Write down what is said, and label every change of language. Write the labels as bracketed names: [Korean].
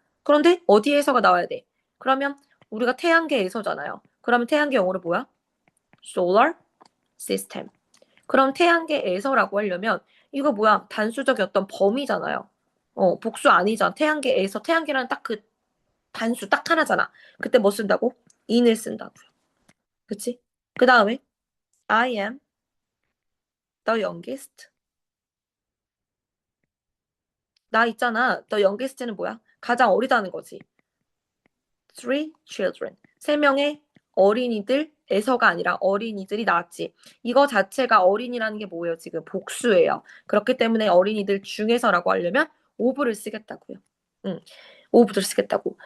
[Korean] 그런데 어디에서가 나와야 돼? 그러면 우리가 태양계에서잖아요. 그러면 태양계 영어로 뭐야? [English] solar system. [Korean] 그럼 태양계에서라고 하려면 이거 뭐야? 단수적인 어떤 범위잖아요. 복수 아니잖아. 태양계에서 태양계라는 딱 그 단수 딱 하나잖아. 그때 뭐 쓴다고? in을 쓴다고요. 그치? 그 다음에 [English] I am the youngest. [Korean] 나 있잖아. [English] The youngest [Korean] 는 뭐야? 가장 어리다는 거지. [English] Three children. [Korean] 세 명의 어린이들에서가 아니라 어린이들이 나왔지. 이거 자체가 어린이라는 게 뭐예요? 지금 복수예요. 그렇기 때문에 어린이들 중에서라고 하려면 of를 쓰겠다고요. 응. of를 쓰겠다고.